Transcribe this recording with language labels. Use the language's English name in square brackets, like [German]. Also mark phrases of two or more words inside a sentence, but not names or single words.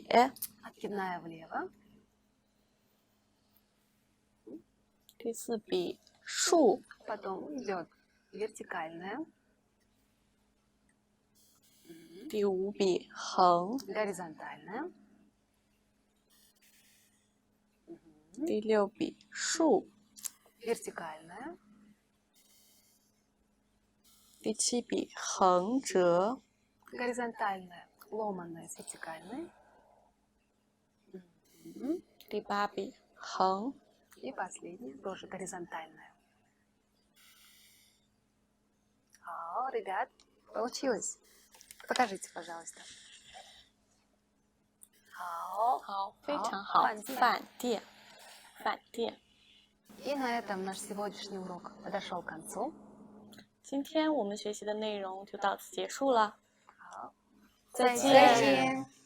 [Russian] Откидная влево. [Chinese] 第四笔竖， [Russian] Потом идет вертикальная. [Chinese] 第五笔横， [Russian] Горизонтальная. [Chinese] 第六笔竖， [Russian] Вертикальная. [Chinese] 第七笔横折， [Russian] Горизонтальная. Ломаная с вертикальной. [Chinese] 第八笔横， [Russian] И последняя тоже горизонтальная. О, ребят, получилось. Покажите, пожалуйста. [Chinese] 好，好，非常好。饭店。饭店，饭店。 [Russian] И на этом наш сегодняшний урок подошел к концу. [Chinese] 今天我们学习的内容就到此结束了。好，再再再见见。